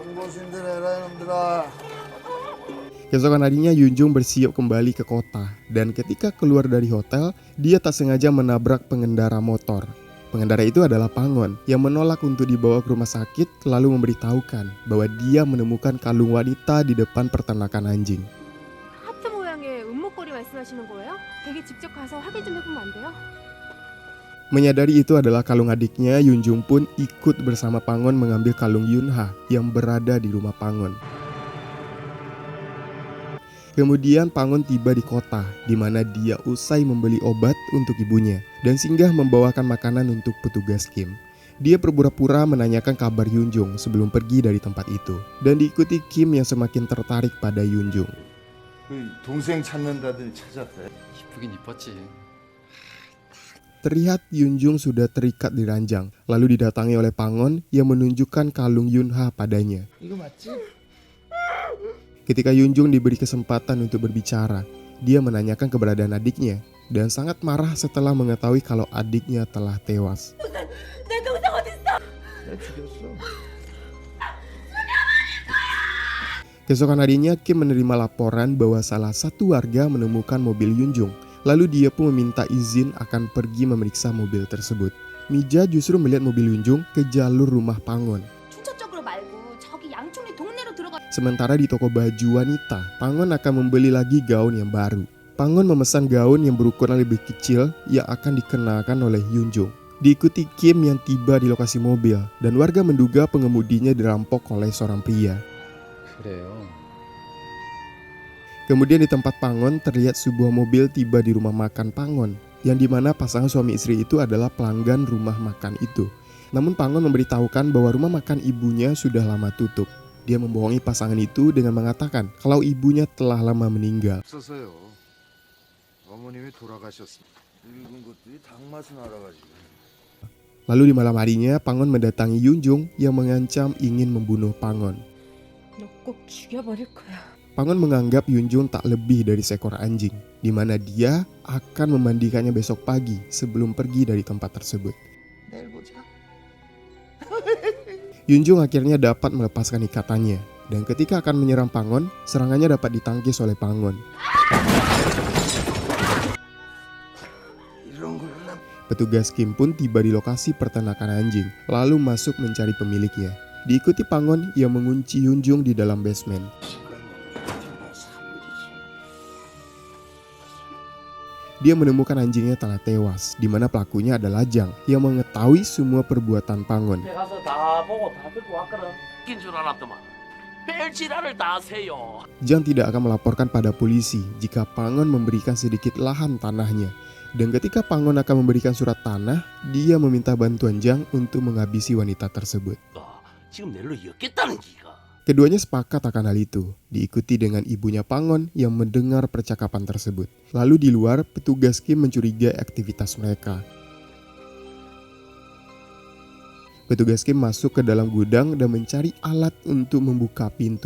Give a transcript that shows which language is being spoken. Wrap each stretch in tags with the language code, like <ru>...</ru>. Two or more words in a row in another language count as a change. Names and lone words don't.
<id>Keesokan harinya, Yunjung bersiap kembali ke kota. Dan ketika keluar dari hotel, dia tak sengaja menabrak pengendara motor. Pengendara itu adalah Pangon yang menolak untuk dibawa ke rumah sakit lalu memberitahukan bahwa dia menemukan kalung wanita di depan peternakan anjing.</id> <ko>하트 모양의 은목걸이 말씀하시는 거예요? 댁에 직접 가서 확인 좀 해보면 안 돼요?</ko> <id>Menyadari itu adalah kalung adiknya, Yunjung pun ikut bersama Pangon mengambil kalung Yunha yang berada di rumah Pangon. Kemudian Pangon tiba di kota, di mana dia usai membeli obat untuk ibunya dan singgah membawakan makanan untuk petugas Kim. Dia berpura-pura menanyakan kabar Yunjung sebelum pergi dari tempat itu, dan diikuti Kim yang semakin tertarik pada Yunjung.</id> <ko>동생 찾는다더니 찾았대. 이쁘긴 이뻤지.</ko> <id>Terlihat Yunjung sudah terikat di ranjang, lalu didatangi oleh Pangon yang menunjukkan kalung Yunha padanya.</id> <ko>이거 맞지?</ko> <id>Ketika Yunjung diberi kesempatan untuk berbicara, dia menanyakan keberadaan adiknya dan sangat marah setelah mengetahui kalau adiknya telah tewas.</id> <ko>내가 죽였어.</ko> <id>Keesokan harinya, Kim menerima laporan bahwa salah satu warga menemukan mobil Yunjung. Lalu dia pun meminta izin akan pergi memeriksa mobil tersebut. Mija justru melihat mobil Yunjung ke jalur rumah Pangon.</id> <ko>춘천 쪽으로 말고 저기 양촌리 동네로 들어가.</ko> <id>Sementara di toko baju wanita, Pangon akan membeli lagi gaun yang baru. Pangon memesan gaun yang berukuran lebih kecil yang akan dikenakan oleh Yunjung. Diikuti Kim yang tiba di lokasi mobil, dan warga menduga pengemudinya dirampok oleh seorang pria.</id> <ko>그래요.</ko> <id>Kemudian di tempat Pangon terlihat sebuah mobil tiba di rumah makan Pangon, yang dimana pasangan suami istri itu adalah pelanggan rumah makan itu. Namun Pangon memberitahukan bahwa rumah makan ibunya sudah lama tutup. Dia membohongi pasangan itu dengan mengatakan kalau ibunya telah lama meninggal.</id> <ko>없어서요. 어머님이 돌아가셨습니다. 늙은 것들이 닭맛은 알아가지고.</ko> <id>Lalu di malam harinya Pangon mendatangi Yunjung yang mengancam ingin membunuh Pangon.</id> <ko>너 꼭 죽여버릴 거야.</ko> <id>Pangon menganggap Yunjung tak lebih dari seekor anjing, di mana dia akan memandikannya besok pagi sebelum pergi dari tempat tersebut.</id> <ko>내일 보자.</ko> <id>Yunjung akhirnya dapat melepaskan ikatannya, dan ketika akan menyerang Pangon, serangannya dapat ditangkis oleh Pangon.</id> <ko>이런 걸</ko> <id>Petugas Kim pun tiba di lokasi peternakan anjing, lalu masuk mencari pemiliknya. Diikuti Pangon yang mengunci Yunjung di dalam basement. Dia menemukan anjingnya telah tewas, di mana pelakunya adalah Jang yang mengetahui semua perbuatan Pangon.</id> <ko>가서 다 보고 다 듣고 왔거든. 웃긴 줄 알았더만. 별지랄을 다 하세요.</ko> <id>Jang tidak akan melaporkan pada polisi jika Pangon memberikan sedikit lahan tanahnya. Dan ketika Pangon akan memberikan surat tanah, dia meminta bantuan Jang untuk menghabisi wanita tersebut.</id> <ko>지금 낼로 엮겠다는 기가.</ko> <id>Keduanya sepakat akan hal itu, diikuti dengan ibunya Pangon yang mendengar percakapan tersebut. Lalu di luar, petugas Kim mencurigai aktivitas mereka. Petugas Kim masuk ke dalam gudang dan mencari alat untuk membuka pintu.</id>